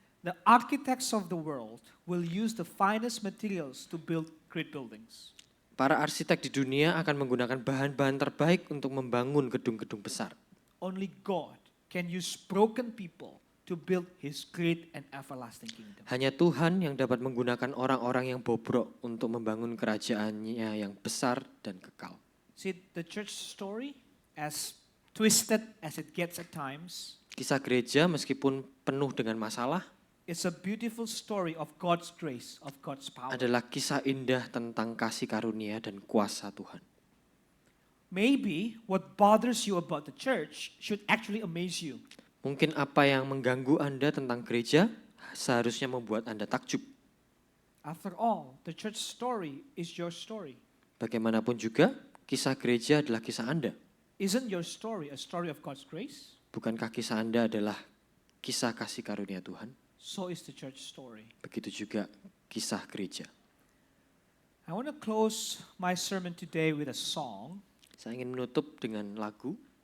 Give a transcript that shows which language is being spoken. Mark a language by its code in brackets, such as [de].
[en] The architects of the world will use the finest materials to build great buildings. [id] Para arsitek di dunia akan menggunakan bahan-bahan terbaik untuk membangun gedung-gedung besar. [en] Only God can use broken people to build His great and everlasting kingdom. [id] Hanya Tuhan yang dapat menggunakan orang-orang yang bobrok untuk membangun kerajaannya yang besar dan kekal. [en] See, the church story, as twisted as it gets at times, [id] Kisah gereja meskipun penuh dengan masalah [en] it's a beautiful story of God's grace, of God's power. [id] adalah kisah indah tentang kasih karunia dan kuasa Tuhan. [en] Maybe what bothers you about the church should actually amaze you. [id] Mungkin apa yang mengganggu Anda tentang gereja seharusnya membuat Anda takjub. [en] After all, the church story is your story. [id] Bagaimanapun juga, kisah gereja adalah kisah Anda. [en] Isn't your story a story of God's grace? [id] Bukankah kisah Anda adalah kisah kasih karunia Tuhan? [en] So is the church story. [id] Begitu juga kisah gereja. [en] I want to close my sermon today with a song. [id] Saya ingin menutup dengan lagu.